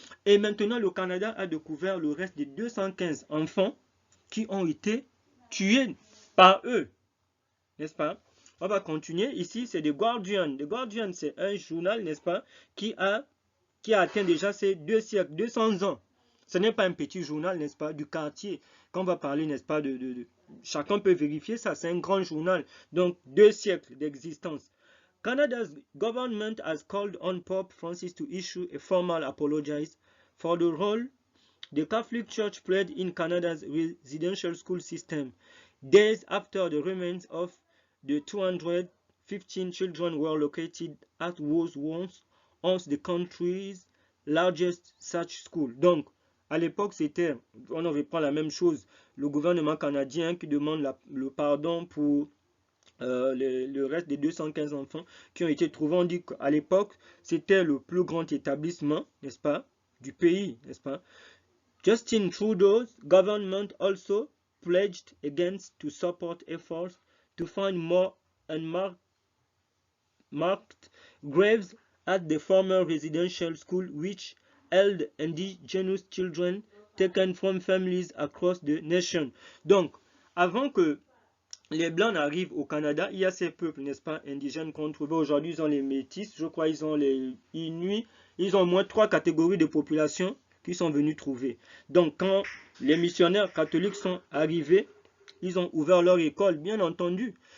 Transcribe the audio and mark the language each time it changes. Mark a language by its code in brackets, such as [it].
[fr] Et maintenant, le Canada a découvert le reste des 215 enfants qui ont été tués par eux, n'est-ce pas? On va continuer. Ici, c'est The Guardian. The Guardian, c'est un journal, n'est-ce pas, qui a atteint déjà ces 2 siècles, 200 ans. Ce n'est pas un petit journal, n'est-ce pas, du quartier. Quand on va parler, n'est-ce pas, chacun peut vérifier ça, c'est un grand journal. Donc, 2 siècles d'existence. [en] Canada's government has called on Pope Francis to issue a formal apology for the role the Catholic Church played in Canada's residential school system, days after the remains of the 215 children were located at what was once the country's largest such school. [fr] Donc, à l'époque, on reprend la même chose, le gouvernement canadien qui demande le pardon pour le reste des 215 enfants qui ont été trouvés. On dit qu'à l'époque, c'était le plus grand établissement, n'est-ce pas, du pays, n'est-ce pas. [en] Justin Trudeau's government also pledged against to support efforts to find more unmarked graves at the former residential school which held indigenous children taken from families across the nation. [fr] Donc, avant que les Blancs n'arrivent au Canada, il y a ces peuples, n'est-ce pas, indigènes qu'on trouve. Aujourd'hui, ils ont les Métis, je crois, ils ont les Inuits, ils ont au moins 3 catégories de population qui sont venus trouver. Donc, quand les missionnaires catholiques sont arrivés, ils ont ouvert leur école, bien entendu.